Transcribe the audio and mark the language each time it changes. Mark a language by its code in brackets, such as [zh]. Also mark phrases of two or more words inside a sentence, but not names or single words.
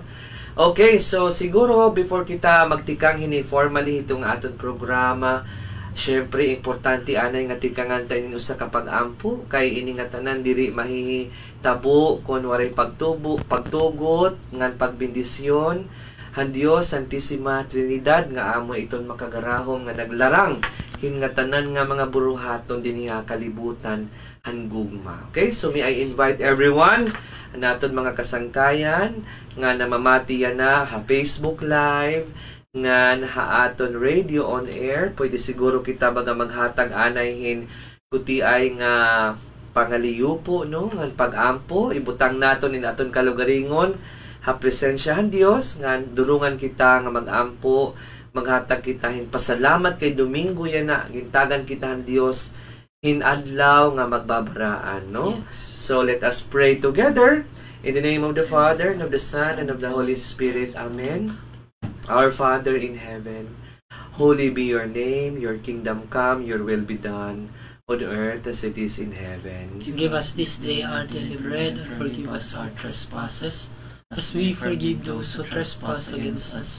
[war] Okay, so siguro before kita magtikang hini formally hitong aton programa, syempre importante anay nga tikangan tayo usa ka pag-ampo kay ini nga tanan diri mahitabo kon waray pagtugot ngan pagbendisyon han Dios Santisima Trinidad nga amo iton makagarahom nga naglarang nga tanan nga mga buruhaton dinhi kalibutan han gugma. Okay, so [en] may I invite everyone [war] naton mga kasangkayan nga namamati na ha Facebook Live nga haaton [en] radio on air. [war] Pwede siguro kita baga maghatag anayhin kuti ay nga pangaliyupo no nga pag-ampo ibutang naton in aton kalugaringon ha presensyahan Dios nga dulungan kita nga mag-ampo maghatag kita hin pasalamat kay Domingo yan na gintagan kita han Dios hinadlaw nga magbabaraan no. [en] So let us pray together in the name of the Father and of the Son and of the Holy Spirit. Amen. Our Father in heaven, holy be your name, your kingdom come, your will be done on earth as it is in heaven. Give us this day our daily bread, and forgive us our trespasses, as we forgive those who trespass against us.